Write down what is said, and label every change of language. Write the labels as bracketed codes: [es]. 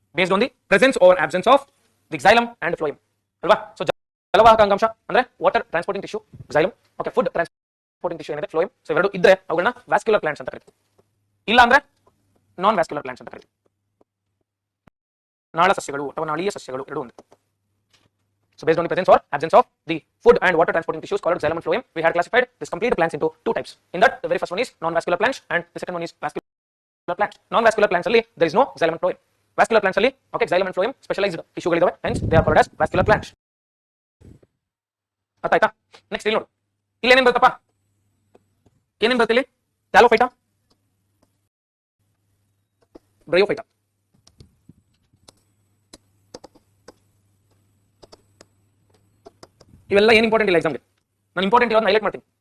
[en] Based on the presence or absence of the xylem and phloem ಅಲ್ವಾ? [kn] So ಜಲವಾಹಕ ಅಂಗಾಂಶ ಅಂದ್ರೆ water transporting tissue xylem. Okay, food transporting tissue ಏನಿದೆ phloem. So ಇವೆರಡು ಇದ್ರೆ ಅವುಗಳನ್ನ vascular plants ಅಂತ ಕರಿತೀವಿ. ಇಲ್ಲ ಅಂದ್ರೆ ನಾನ್ ವ್ಯಾಸ್ಕ್ಯುಲರ್ ಪ್ಲಾಂಟ್ಸ್ ಅಂತ ಕರಿತೀವಿ. ನಾಳ ಸಸ್ಯಗಳು ಅಥವಾ ನಾಳೀಯ ಸಸ್ಯಗಳು ಎರಡು ಒಂದು. [en] So based on the presence or absence of the food and water transporting tissues called xylem and phloem, we had classified this complete plants into two types. In that, the very first one is non-vascular plants and the second one is vascular plants. Non-vascular plants alli there is no xylem and phloem. Vascular plants alli okay, xylem and phloem specialized tissue ಗಳಿದಾವೆ, hence they are called as vascular plants. [kn] ಅರ್ಥ ಆಯ್ತಾ? Next ಇಲ್ಲಿ ನೋಡಿ, ಇಲ್ಲಿ ಏನೇನು ಬರುತ್ತಪ್ಪ? ಏನೇನು ಬರುತ್ತೆ ಇಲ್ಲಿ? ಟ್ಯಾಲೋಫೈಟಾ, ಬ್ರಯೋಫೈಟಾ. ಇವೆಲ್ಲ ಏನು ಇಂಪಾರ್ಟೆಂಟ್ ಇಲ್ಲ ಎಕ್ಸಾಮ್ಗೆ. ನಾನು ಇಂಪಾರ್ಟೆಂಟ್ ಇರೋದನ್ನ ಹೈಲೈಟ್ ಮಾಡ್ತೀನಿ.